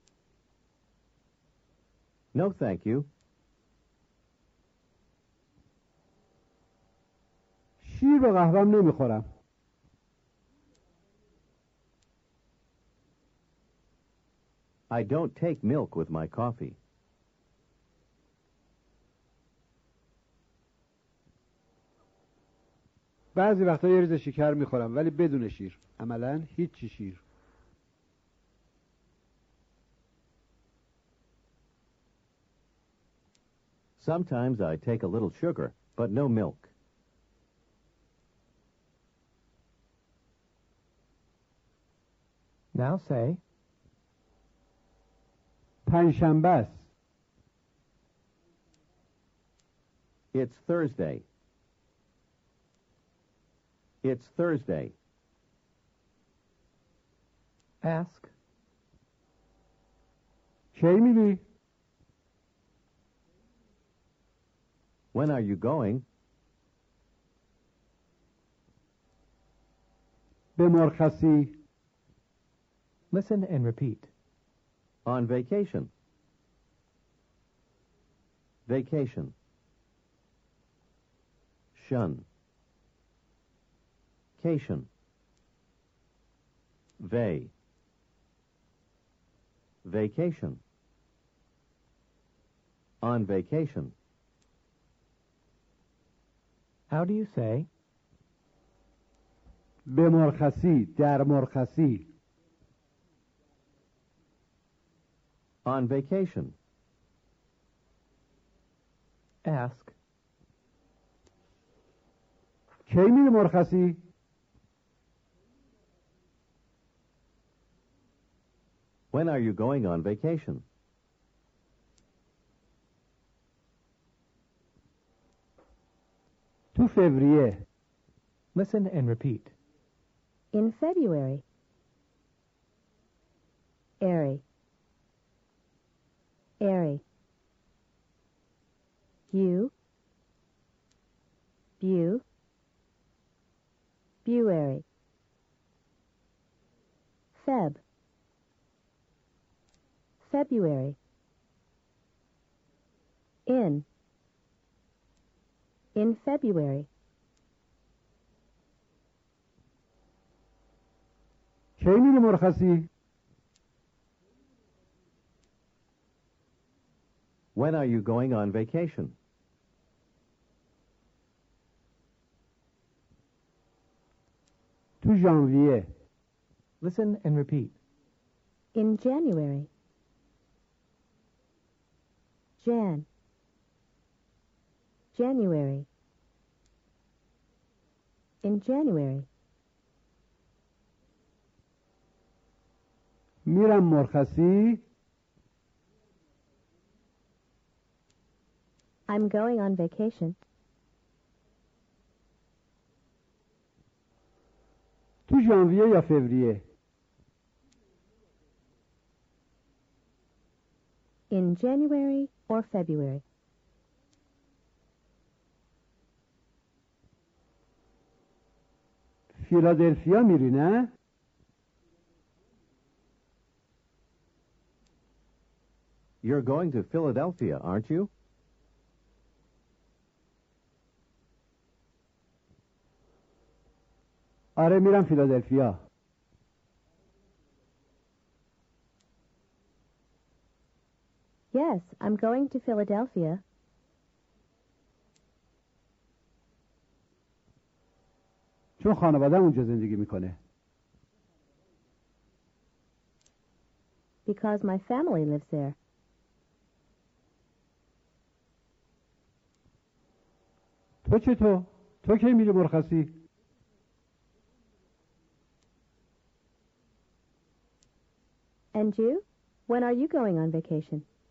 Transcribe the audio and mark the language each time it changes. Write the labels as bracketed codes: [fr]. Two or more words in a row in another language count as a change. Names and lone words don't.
[en] No thank you. [fa] شیر به قهوه‌ام نمیخورم. [en] I don't take milk with my coffee. [fa] بعضی وقتا یه ریز شکر میخورم ولی بدون شیر. عملاً هیچی شیر. [en] Sometimes I take a little sugar, but no milk. Now say, [fa] پنجشنبه است. [en] It's Thursday. It's Thursday. ask, [fa] کی میری؟ [en] When are you going? [fa] به مرخصی. [en] listen and repeat. On vacation. Vacation. Shun. Cation. Vay. Vacation. On vacation. How do you say, [fa] به مرخصی. در مرخصی. [en] On vacation. ask, [fa] کی میری مرخصی؟ [en] When are you going on vacation? [fa] تو فوریه. [en] listen and repeat. In February. Airy. Airy. You. Bew. Bewery. Feb. February. In. In February. [fa] کی میری مرخصی؟ [en] When are you going on vacation? [fa] تو ژانویه. [en] Listen and repeat. In January. Jan. January. In January. [fa] میرم مرخصی. [en] I'm going on vacation. [fa] تو ژانویه یا فوریه؟ [en] In January or February. [fa] فیلادلفیا میری نه؟ [en] You're going to Philadelphia, aren't you? [fa] آره میرم فیلادلفیا. [en] Yes, I'm going to Philadelphia. [fa] چون خانواده‌م اونجا زندگی میکنه. [en] Because my family lives there. [fa] تو چطور؟ تو کی میری مرخصی؟ [en] And you? When are you going on vacation?